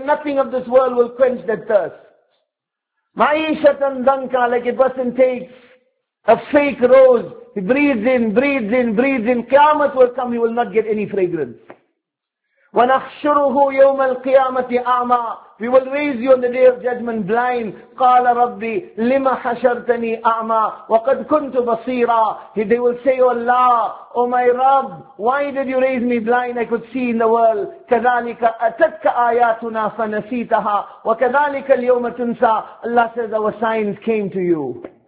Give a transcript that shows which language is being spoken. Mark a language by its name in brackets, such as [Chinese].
[English] Nothing of this world will quench that thirst. [Arabic] مَعِيشَةً ضَنْكَ, [English] like a person takes a fake rose. He breathes in. Qiyamah will come, he will not get any fragrance. [Arabic] وَنَحْشُرُهُ يَوْمَ الْقِيَامَةِ أَعْمَى, [English] we will raise you on the day of judgment blind. [Arabic] قَالَ رَبِّ لِمَ حَشَرْتَنِي أَعْمَى وَقَدْ كُنْتُ بَصِيرًا. [English] They will say, oh Allah, oh my Rabb, why did you raise me blind? I could see in the world. [Arabic] كَذَلِكَ أَتَتْكَ آيَاتُنَا فَنَسِيتَهَا وَكَذَلِكَ الْيَوْمَ تُنْسَى. [English] Allah says, our signs came to you.